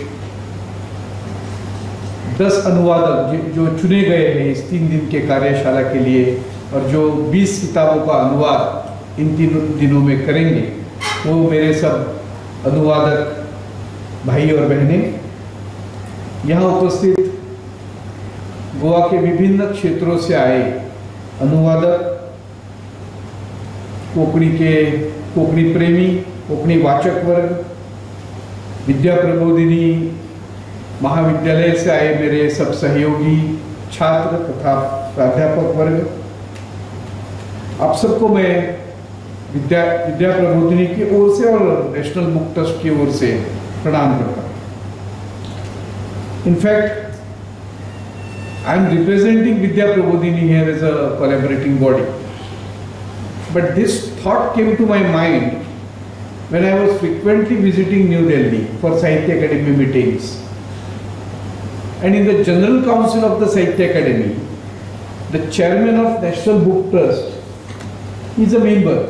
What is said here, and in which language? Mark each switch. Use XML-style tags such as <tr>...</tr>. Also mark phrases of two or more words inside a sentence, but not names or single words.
<hi>10 अनुवादक जो चुने गए हैं इस 3 दिन के कार्यशाला के लिए और जो 20 किताबों का अनुवाद इन 3 दिनों में करेंगे, वो मेरे सब अनुवादक भाई और बहनें, यहाँ उपस्थित गोवा के विभिन्न क्षेत्रों से आए अनुवादक, कोंकणी प्रेमी, कोंकणी वाचक वर्ग, विद्या प्रबोधिनी महाविद्यालय से आए मेरे सब सहयोगी छात्र तथा प्राध्यापक वर्ग, आप सबको मैं विद्या प्रबोधिनी की ओर से और नेशनल बुक ट्रस्ट की ओर से प्रणाम करता हूँ।</hi> <en>इनफैक्ट I am representing Vidya Prabodhini here as a collaborating body. But this thought came to my mind when I was frequently visiting New Delhi for Sahitya Academy meetings. And in the General Council of the Sahitya Academy, the chairman of National Book Trust He's a member.</en>